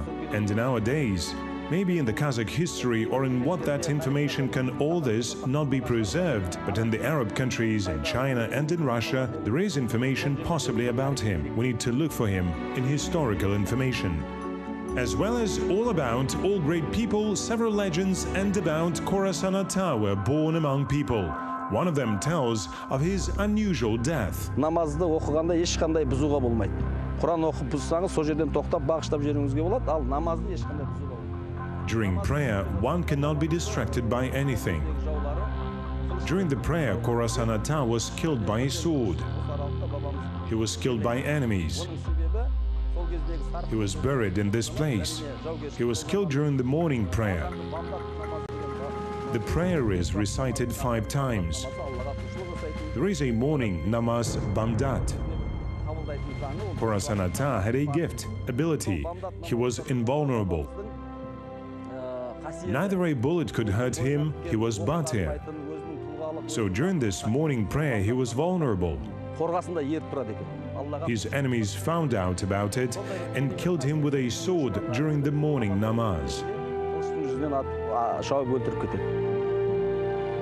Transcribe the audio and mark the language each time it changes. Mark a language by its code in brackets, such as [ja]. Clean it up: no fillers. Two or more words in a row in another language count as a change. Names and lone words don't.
[en] And nowadays, maybe in the Kazakh history or in what that information can all this not be preserved, but in the Arab countries, in China and in Russia, there is information possibly about him. We need to look for him in historical information. As well as all about all great people, several legends and about Khorasan Ata were born among people. One of them tells of his unusual death. [kk] Namazды оқығанда ешқандай бұзуға болмайды. Құран оқып бұзсаңыз, сол жерден тоқтап бағыштап жіберуіңізге болады, ал намазды ешқандай бұзуға болмайды. [en] During prayer, one cannot be distracted by anything. During the prayer, Khorasan Ata was killed by a sword. He was killed by enemies. He was buried in this place. He was killed during the morning prayer. The prayer is recited 5 times. There is a morning [kk] намаз бамдат. [en] Khorasan Ata had a gift, ability. He was invulnerable. Neither a bullet could hurt him, he was batir. So during this morning prayer, he was vulnerable. His enemies found out about it and killed him with a sword during the morning namaz.